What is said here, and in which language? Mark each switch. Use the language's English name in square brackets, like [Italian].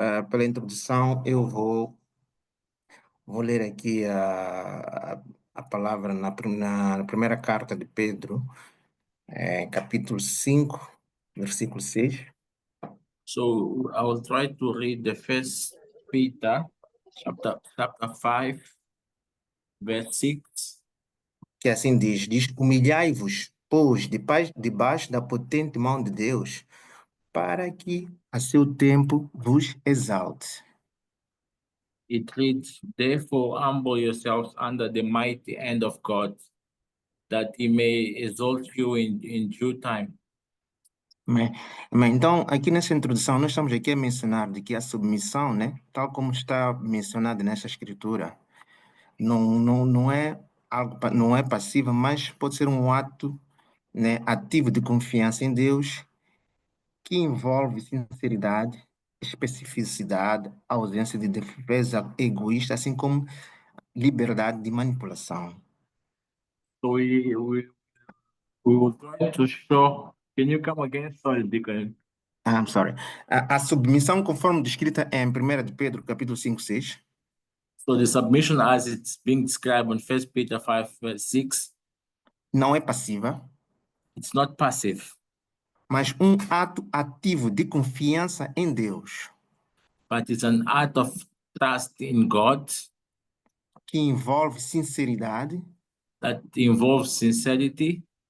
[Portuguese] Pela introdução, eu vou ler aqui a palavra na primeira carta de Pedro, capítulo 5, versículo 6. [English] So I will try to read the First Peter chapter 5, verse 6. [Portuguese] Que assim diz, humilhai-vos, pois, debaixo da potente mão de Deus, para que a seu tempo vos exalte. [English] It reads, therefore humble yourselves under the mighty hand of God, that he may exalt you in due time. [Portuguese] Mas, então, aqui nessa introdução, nós estamos aqui a mencionar de que a submissão, né, tal como está mencionado nessa escritura, não é algo, não é passiva, mas pode ser um ato, né, ativo de confiança em Deus, que envolve sinceridade, especificidade, ausência de defesa egoísta, assim como liberdade de manipulação. [English] So we will try to show. Can you come again? Sorry, Deacon. I'm sorry. [Portuguese] A submissão, conforme descrita em 1 de Pedro, capítulo 5, 6. [English] So the submission as it's being described in 1 Peter 5, verse 6, [Portuguese] Não é passiva, [English] it's not passive, [Portuguese] mas ato ativo de confiança em Deus, [English] but it's an act of trust in God [Portuguese] que envolve sinceridade, [English] that involves sincerity,